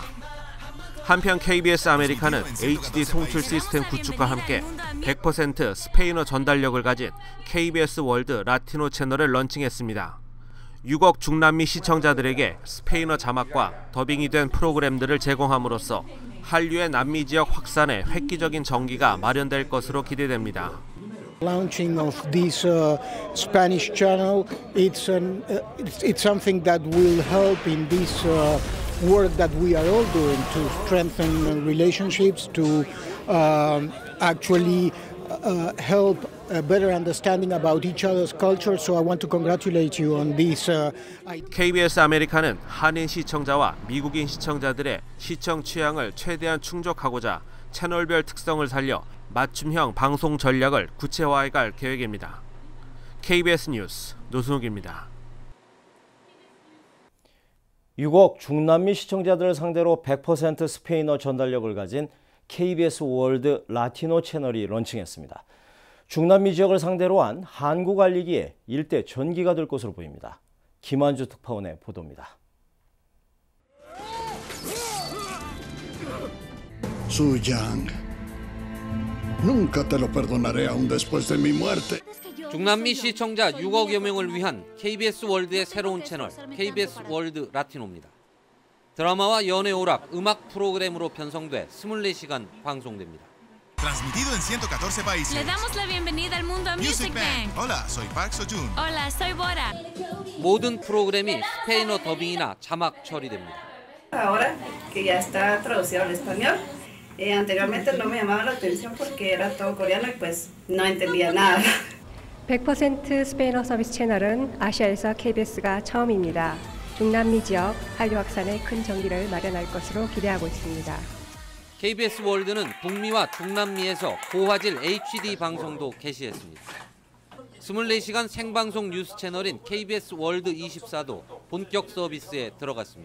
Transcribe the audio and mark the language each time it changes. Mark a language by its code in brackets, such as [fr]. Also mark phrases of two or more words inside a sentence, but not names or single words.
[ko] 한편 KBS 아메리카는 HD 송출 시스템 구축과 함께 100% 스페인어 전달력을 가진 KBS 월드 라티노 채널을 런칭했습니다. 6억 중남미 시청자들에게 스페인어 자막과 더빙이 된 프로그램들을 제공함으로써 한류의 남미 지역 확산에 획기적인 전기가 마련될 것으로 기대됩니다. [en] Launching of this Spanish channel, it's something that will help in this work that we are all doing to strengthen relationships, to actually help a better understanding about each other's culture. So I want to congratulate you on this. [ko] KBS 아메리카는 한인 시청자와 미국인 시청자들의 시청 취향을 최대한 충족하고자 채널별 특성을 살려 맞춤형 방송 전략을 구체화해 갈 계획입니다. KBS 뉴스 노승욱입니다. 6억 중남미 시청자들을 상대로 100% 스페인어 전달력을 가진 KBS 월드 라티노 채널이 런칭했습니다. 중남미 지역을 상대로 한 한국 알리기에 일대 전기가 될 것으로 보입니다. 김한주 특파원의 보도입니다. [es] Suyang, nunca te lo perdonaré aún después de mi muerte. [ko] 중남미 시청자 6억여 명을 위한 KBS 월드의 새로운 채널 KBS 월드 라티노입니다. 드라마와 연애 오락, 음악 프로그램으로 편성돼 24시간 방송됩니다. [es] Transmitido en 114 países. Le damos la bienvenida al mundo a Music Bank. Hola, soy Park Seo-joon. Hola, soy Bora. [ko] 모든 프로그램이 스페인어 더빙이나 자막 처리됩니다. [es] Ahora que ya está traducido al español, anteriormente no me llamaba la atención porque era todo coreano y pues no entendía nada. [ko] 100% 스페인어 서비스 채널은 아시아에서 KBS가 처음입니다. 중남미 지역 한류 확산에 큰 전기를 마련할 것으로 기대하고 있습니다. KBS 월드는 북미와 중남미에서 고화질 HD 방송도 개시했습니다. 24시간 생방송 뉴스 채널인 KBS 월드 24도 본격 서비스에 들어갔습니다.